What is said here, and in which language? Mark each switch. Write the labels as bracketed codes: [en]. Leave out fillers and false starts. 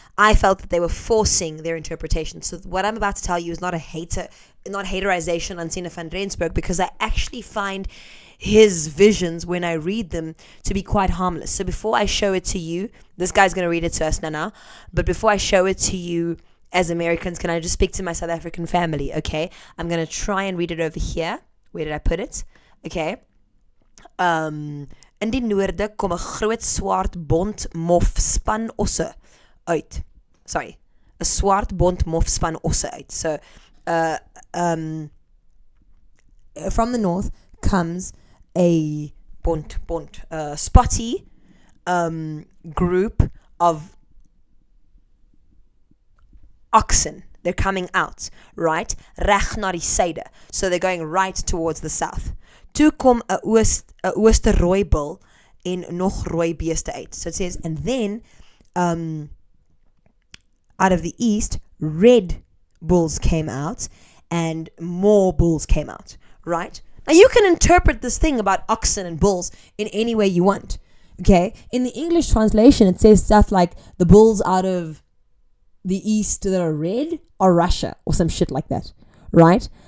[en] I felt that they were forcing their interpretation. So what I'm about to tell you is not haterization on Sina van Rensburg, because I actually find his visions, when I read them, to be quite harmless. So before I show it to you, this guy's going to read it to us now, but before I show it to you as Americans, can I just speak to my South African family, okay? I'm going to try and read it over here. Where did I put it? Okay. [af] In die noorde kom 'n groot swart bont mofspan osse uit. Sorry. 'n Swart bont mofspan osse uit. [en] So, from the north comes a spotty group of oxen. They're coming out, right? [af] Reg na die suide. [en] So they're going right towards the south. [af] Toe kom 'n ooste rooi bil en nog rooi beeste uit. [en] So it says, and then out of the east, red bulls came out and more bulls came out, right? Now you can interpret this thing about oxen and bulls in any way you want, okay? In the English translation, it says stuff like the bulls out of the east that are red are Russia or some shit like that, right?